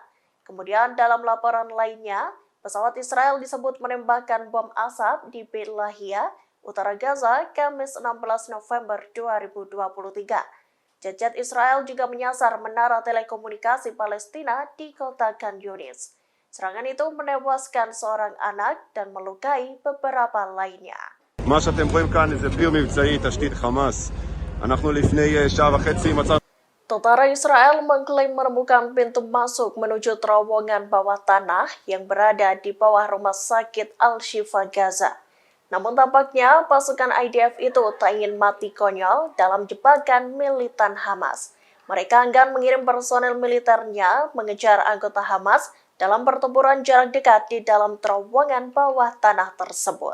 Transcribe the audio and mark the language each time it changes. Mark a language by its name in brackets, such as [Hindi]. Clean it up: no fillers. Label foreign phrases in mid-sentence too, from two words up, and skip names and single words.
[Indonesian] Kemudian dalam laporan lainnya, pesawat Israel disebut menembakkan bom asap di Beit Lahia, utara Gaza, Kamis 16 November 2023. Jet-jet Israel juga menyasar menara telekomunikasi Palestina di kota Khan Yunis. Serangan itu menewaskan seorang anak dan melukai beberapa lainnya. [Hebrew] מה שאתם רואים כאן זה פיר מבצעי, תשתית חמאס. אנחנו לפני שעה וחצי מצאנו... [Indonesian] Tentara Israel mengklaim menemukan pintu masuk menuju terowongan bawah tanah yang berada di bawah rumah sakit Al-Shifa Gaza. Namun tampaknya pasukan IDF itu tak ingin mati konyol dalam jebakan militan Hamas. Mereka enggan mengirim personel militernya mengejar anggota Hamas dalam pertempuran jarak dekat di dalam terowongan bawah tanah tersebut.